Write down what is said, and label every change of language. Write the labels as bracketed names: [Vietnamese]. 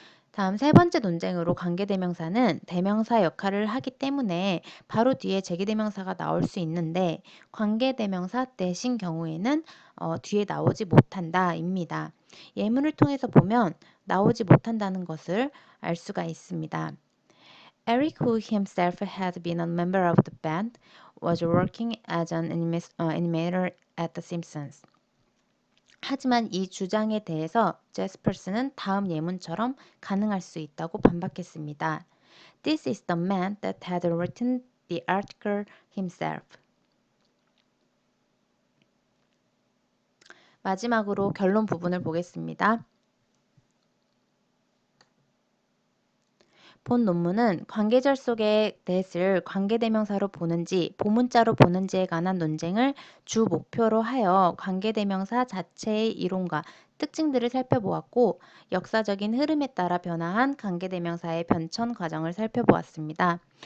[Korean] 다음 세 번째 논쟁으로 관계대명사는 대명사 역할을 하기 때문에 바로 뒤에 제기대명사가 나올 수 있는데 관계대명사 that인 경우에는 뒤에 나오지 못한다입니다. 예문을 통해서 보면 나오지 못한다는 것을 알 수가 있습니다. [English] Eric, who himself had been a member of the band, was working as an animator at The Simpsons. [Korean] 하지만 이 주장에 대해서 제스퍼스는 다음 예문처럼 가능할 수 있다고 반박했습니다. [English] This is the man that had written the article himself. [Korean] 마지막으로 결론 부분을 보겠습니다. 본 논문은 관계절 속의 that을 관계대명사로 보는지 보문자로 보는지에 관한 논쟁을 주 목표로 하여 관계대명사 자체의 이론과 특징들을 살펴보았고 역사적인 흐름에 따라 변화한 관계대명사의 변천 과정을 살펴보았습니다.